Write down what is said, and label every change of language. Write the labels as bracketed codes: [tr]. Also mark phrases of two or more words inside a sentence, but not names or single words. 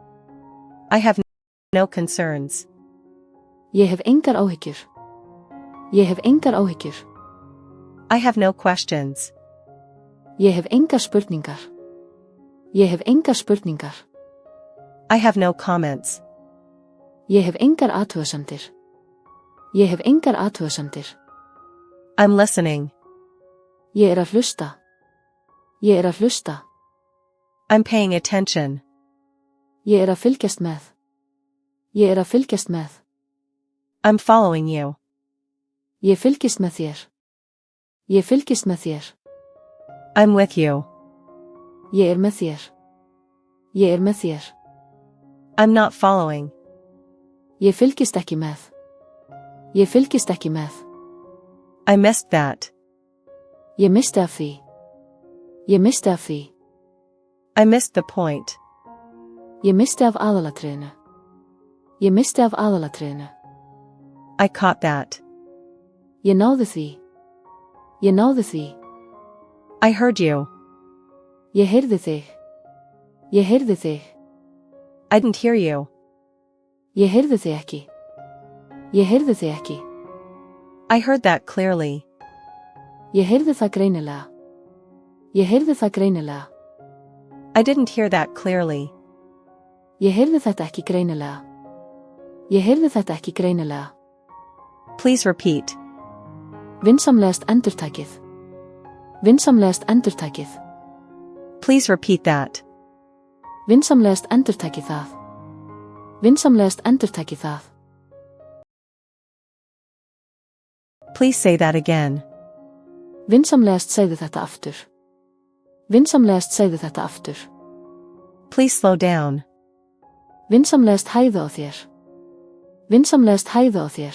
[en] I have no concerns. [is] Ég hef engar áhyggjur. Ég hef engar áhyggjur. [en] I have no questions. [is] Ég hef engar spurningar. Ég hef engar spurningar. [en] I have no comments. [is] Ég hef engar athugasemdir. Ég hef engar athugasemdir. [en] I'm listening. [is] Ég er að hlusta. Ég er að hlusta. [en] I'm paying attention. [is] Ég er að fylgjast með. Ég er að fylgjast með. [en] I'm following you. [is] Ég fylgist með þér. Ég fylgist með þér. [en] I'm with you. [is] Ég er með þér. Ég er með þér. [en] I'm not following. [is] Ég fylgist ekki með. Ég fylgist ekki með. [en] I missed that. [is] Ég misti af því. Ég misti af því. [en] I missed the point. [is] Ég misti af aðalatriðinu. Ég misti af aðalatriðinu. [en] I caught that. [is] Ég náði því. Ég náði því. [en] I heard you. [is] Ég heyrði þig. Ég heyrði þig. [en] I didn't hear you. [is] Ég heyrði þig ekki. Ég heyrði þig ekki. [en] I heard that clearly. [is] Ég heyrði það greinilega. Ég heyrði það greinilega. [en] I didn't hear that clearly. [is] Ég heyrði þetta ekki greinilega. Ég heyrði þetta ekki greinilega. [en] Please repeat. [is] Vinsamlegast endurtakið. Vinsamlegast endurtakið. [en] Please repeat that. [is] Vinsamlegast endurtakið það. Vinsamlegast endurtakið það. [en] Please say that again. [is] Vinsamlegast segðu þetta aftur. Vinsamlegast segðu þetta aftur. [en] Please slow down. [is] Vinsamlegast hægðu á þér. Vinsamlegast hægðu á þér.